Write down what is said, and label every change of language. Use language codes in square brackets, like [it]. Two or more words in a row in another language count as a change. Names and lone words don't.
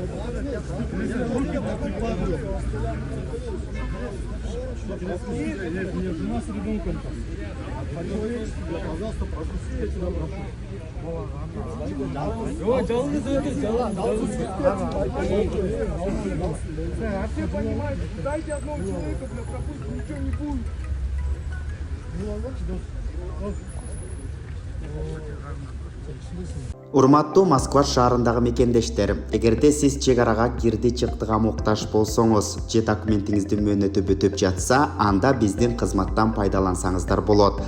[ru] Я жена с ребенком. По-человечески, пожалуйста, пропусти, я тебя прошу. А все понимают, дайте одного человека, бля, пропустим, ничего не будет. [ky] Урматтуу Москва шаарындагы мекендештер, эгерде сиз чек арага кирди чыктыга муктаж болсоңуз же документиңизди мөөнөтү бүтүп жатса, анда биздин кызматтан пайдалансаңыздар болот.